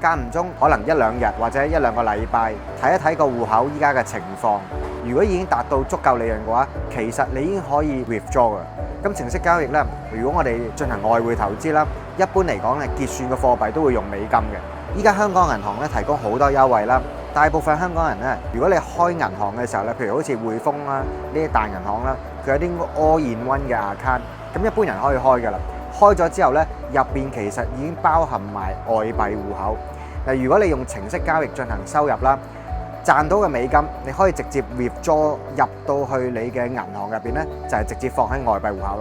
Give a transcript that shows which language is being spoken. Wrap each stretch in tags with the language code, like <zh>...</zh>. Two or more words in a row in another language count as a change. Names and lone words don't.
<yue>間唔中可能1-2日或者1-2個禮拜睇一睇個戶口依家嘅情況，如果已經達到足夠利潤嘅話，其實你已經可以 withdraw 嘅。咁程式交易咧，如果我哋進行外匯投資啦，一般嚟講咧結算嘅貨幣都會用美金嘅。依家香港銀行咧提供好多優惠啦，大部分香港人咧，如果你開銀行嘅時候咧，譬如好似匯豐啦呢啲大銀行啦，佢有啲 all-in-one 嘅 account， 咁一般人可以開㗎啦。開咗之後咧，入邊其實已經包含埋外幣戶口。嗱，如果你用程式交易進行收入啦，賺到嘅美金你可以直接 withdraw 入到去你嘅銀行入邊咧，就係直接放喺外幣戶口啦。</yue>